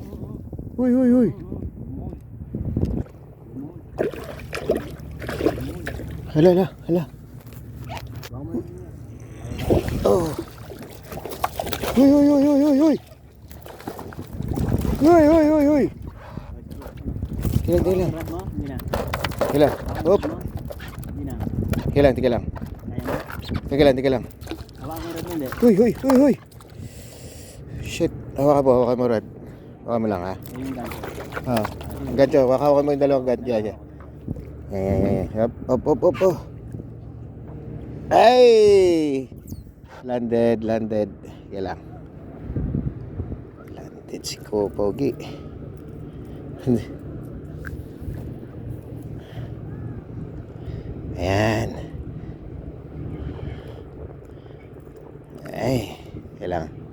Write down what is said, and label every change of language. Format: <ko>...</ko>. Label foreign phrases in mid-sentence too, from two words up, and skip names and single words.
<tl>Huy, huy, huy. Hala, hala, hala. Oh. Huy, huy, huy, huy, huy, huy. Huy, huy, huy, huy. Tilang, tilang. Hindi na. Tilang. Hop. Hindi na. Tilang, tilang. Ayan na. Tilang, tilang. Hawakan mo rin mo, hindi. Huy, huy, huy, huy. Shit. Hawakan mo, Rod. Hawakan mo lang, ha. Ayun yung gancho. Ah. Gancho, hawakan mo yung dalawang gancho. Yan, yan. Hop, hop, hop, hop. Ay!</tl> <en>Landed, landed.</en> <tl>Yan lang. Landed si Pogi. Ayan. Ay, yan lang.</tl>